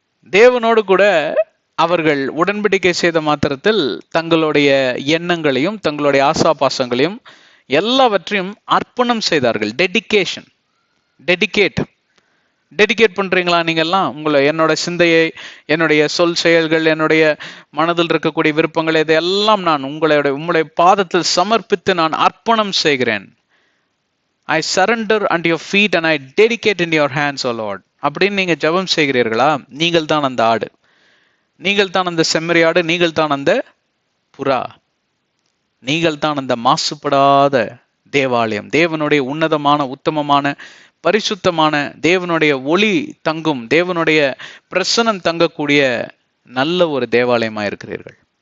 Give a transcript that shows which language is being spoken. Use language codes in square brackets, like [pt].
[ta] தேவனோடு கூட அவர்கள் உடன்படிக்கை செய்த மாத்திரத்தில் தங்களுடைய எண்ணங்களையும் தங்களுடைய ஆசாபாசங்களையும் எல்லாவற்றையும் அர்ப்பணம் செய்தார்கள். டெடிகேஷன், டெடிகேட் பண்றீங்களா நீங்கெல்லாம்? உங்களை, என்னோட சிந்தையை, என்னுடைய சொல் செயல்கள், என்னுடைய மனதில் இருக்கக்கூடிய விருப்பங்கள், இதையெல்லாம் நான் உங்களுடைய பாதத்தில் சமர்ப்பித்து நான் அர்ப்பணம் செய்கிறேன். [en] I surrender unto your feet and I dedicate in your hands, O Lord. [ta] அப்படின்னு நீங்க ஜெபம் செய்கிறீர்களா? நீங்கள் தான் அந்த ஆடு, நீங்கள் தான் அந்த செம்மறியாடு, நீங்கள் தான் அந்த புறா, நீங்கள் தான் அந்த மாசுபடாத தேவாலயம், தேவனுடைய உன்னதமான உத்தமமான பரிசுத்தமான தேவனுடைய ஒளி தங்கும், தேவனுடைய பிரசனம் தங்கக்கூடிய நல்ல ஒரு தேவாலயமா இருக்கிறீர்கள்.